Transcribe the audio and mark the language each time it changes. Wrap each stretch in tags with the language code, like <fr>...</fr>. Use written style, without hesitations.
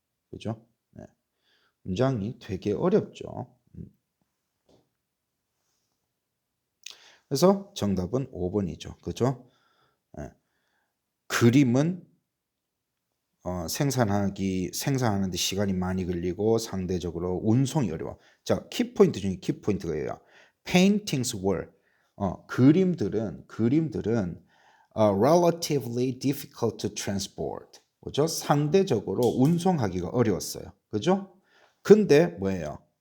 <ko>그죠? 네. 문장이 되게 어렵죠. 그래서 정답은 5번이죠. 그죠? 네. 그림은 생산하는데 시간이 많이 걸리고 상대적으로 운송이 어려워. 자, 키포인트 중에 키포인트가</ko> <en>paintings were</en> <ko>그림들은</ko> <en>relatively difficult to transport.</en> <ko>그죠? 상대적으로 운송하기가 어려웠어요. 그죠? 근데 뭐예요?</ko>